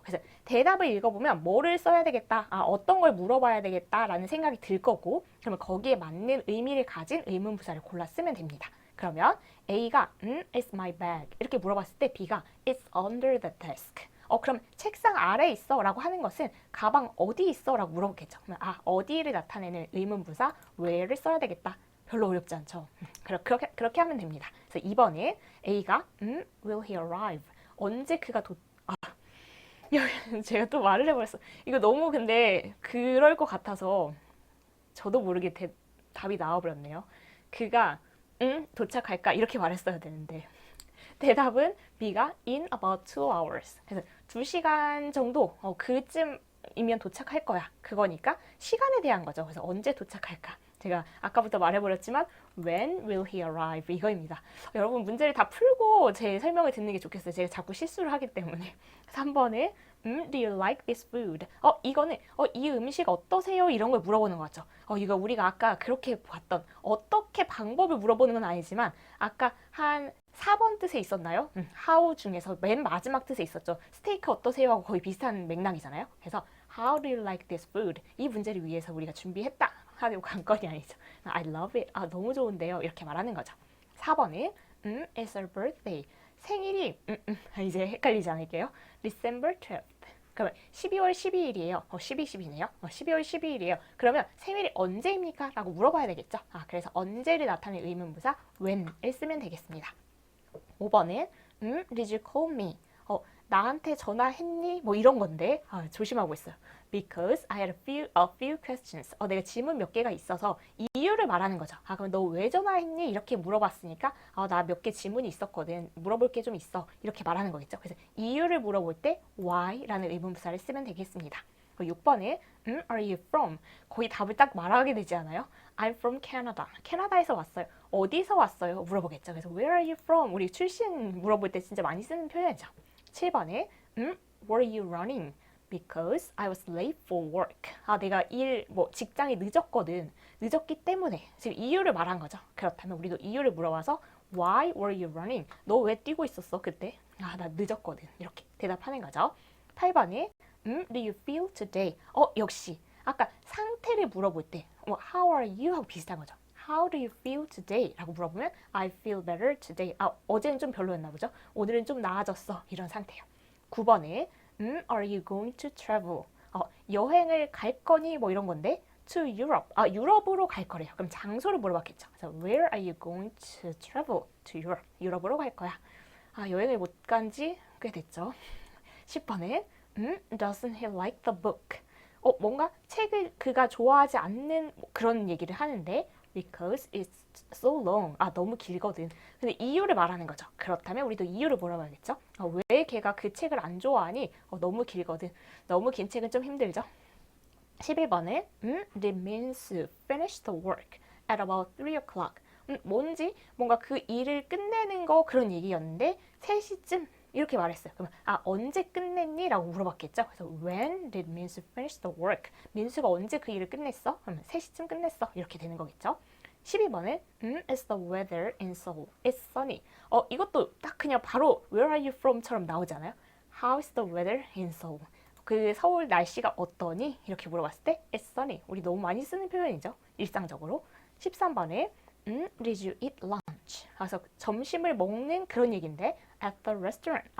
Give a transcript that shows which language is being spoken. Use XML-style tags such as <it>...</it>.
<ko>그래서 대답을 읽어보면 뭐를 써야 되겠다, 어떤 걸 물어봐야 되겠다라는 생각이 들 거고 그러면 거기에 맞는 의미를 가진 의문 부사를 골라 쓰면 됩니다. 그러면 A가</ko> <en>it's my bag</en> <ko>이렇게 물어봤을 때 B가</ko> <en>it's under the desk</en> <ko>그럼 책상 아래에 있어 라고 하는 것은 가방 어디 있어 라고 물어보겠죠. 그러면 어디를 나타내는 의문부사 where를 써야 되겠다. 별로 어렵지 않죠. 그렇게 하면 됩니다. 그래서 2번에 A가</ko> <en>will he arrive?</en> <ko>언제 그가 제가 또 말을 해버렸어. 이거 너무 근데 그럴 것 같아서 저도 모르게 답이 나와버렸네요. 그가 도착할까? 이렇게 말했어야 되는데 대답은 B가</ko> <en>in about 2 hours.</en> <ko>그래서 2시간 정도 그쯤이면 도착할 거야. 그거니까 시간에 대한 거죠. 그래서 언제 도착할까? 제가 아까부터 말해버렸지만</ko> <en>when will he arrive?</en> <ko>이거입니다. 여러분 문제를 다 풀고 제 설명을 듣는 게 좋겠어요. 제가 자꾸 실수를 하기 때문에. 3번에</ko> <en>do you like this food?</en> <ko>이거는 이 음식 어떠세요? 이런 걸 물어보는 거죠. 이거 우리가 아까 그렇게 봤던 어떻게 방법을 물어보는 건 아니지만 아까 한 4번 뜻에 있었나요? how 중에서 맨 마지막 뜻에 있었죠. 스테이크 어떠세요? 하고 거의 비슷한 맥락이잖아요. 그래서</ko> <en>how do you like this food?</en> <ko>이 문제를 위해서 우리가 준비했다. 하는 관건이 아니죠.</ko> <en>I love it.</en> <ko>너무 좋은데요. 이렇게 말하는 거죠. 4번은</ko> <en>it's her birthday.</en> <ko>생일이 이제 헷갈리지 않을게요.</ko> <en>December 12th.</en> <ko>그러면 12월 12일이에요. 12네요. 12월 12일이에요. 그러면 생일이 언제입니까? 라고 물어봐야 되겠죠. 그래서 언제를 나타내는 의문부사 when을 쓰면 되겠습니다. 5번은</ko> <en>did you call me?</en> <ko>나한테 전화했니? 뭐 이런 건데 조심하고 있어요.</ko> <en>Because I had a few questions.</en> <ko>내가 질문 몇 개가 있어서 이유를 말하는 거죠. 그럼 너 왜 전화했니? 이렇게 물어봤으니까 나 몇 개 질문이 있었거든. 물어볼 게 좀 있어. 이렇게 말하는 거겠죠. 그래서 이유를 물어볼 때 why라는 의문부사를 쓰면 되겠습니다. 6번에</ko> <en>are you from?</en> <ko>거의 답을 딱 말하게 되지 않아요?</ko> <en>I'm from Canada.</en> <ko>캐나다에서 왔어요. 어디서 왔어요? 물어보겠죠. 그래서</ko> <en>where are you from?</en> <ko>우리 출신 물어볼 때 진짜 많이 쓰는 표현이죠. 7번에</ko> <en>were you running? Because I was late for work.</en> <ko>내가 직장이 늦었거든. 늦었기 때문에 지금 이유를 말한 거죠. 그렇다면 우리도 이유를 물어봐서</ko> <en>Why were you running?</en> <ko>너 왜 뛰고 있었어 그때? 나 늦었거든. 이렇게 대답하는 거죠. 8번에</ko> <en>do you feel today?</en> <ko>역시 아까 상태를 물어볼 때</ko> <en>How are you?</en> <ko>하고 비슷한 거죠.</ko> <en>How do you feel today?</en> <ko>라고 물어보면</ko> <en>I feel better today.</en> <ko>어제는 좀 별로였나 보죠. 오늘은 좀 나아졌어. 이런 상태요. 9번에</ko> <en>are you going to travel?</en> <ko>여행을 갈 거니? 뭐 이런 건데</ko> <en>to Europe.</en> <ko>유럽으로 갈 거래요. 그럼 장소를 물어봤겠죠. 그래서</ko> <en>where are you going to travel to Europe?</en> <ko>유럽으로 갈 거야. 여행을 못 간 지 꽤 됐죠. 10번에</ko> <en>doesn't he like the book?</en> <ko>뭔가 책을 그가 좋아하지 않는 그런 얘기를 하는데</ko> <en>because it's so long.</en> <ko>너무 길거든. 근데 이유를 말하는 거죠. 그렇다면 우리도 이유를 물어봐야겠죠. 왜 걔가 그 책을 안 좋아하니? 너무 길거든. 너무 긴 책은 좀 힘들죠. 11번에</ko> <en>did Minsu finish the work at about 3 o'clock?</en> <ko>뭔가 그 일을 끝내는 거 그런 얘기였는데 3시쯤 이렇게 말했어요. 그러면 언제 끝냈니? 라고 물어봤겠죠. 그래서</ko> <en>when did Minsu finish the work?</en> <ko>민수가 언제 그 일을 끝냈어? 그러면 3시쯤 끝냈어. 이렇게 되는 거겠죠. 12번에</ko> <en>It's the weather in Seoul. It's sunny.</en> <ko>이것도 딱 그냥 바로</ko> <en>Where are you from?</en> <ko>처럼 나오잖아요.</ko> <en>How is the weather in Seoul?</en> <ko>그 서울 날씨가 어떠니? 이렇게 물어봤을 때 It's sunny. 우리 너무 많이 쓰는 표현이죠. 일상적으로. 13번에</ko> <en>Did you eat lunch?</en> <ko>그래서 점심을 먹는 그런 얘기인데</ko> <en>at the restaurant.</en>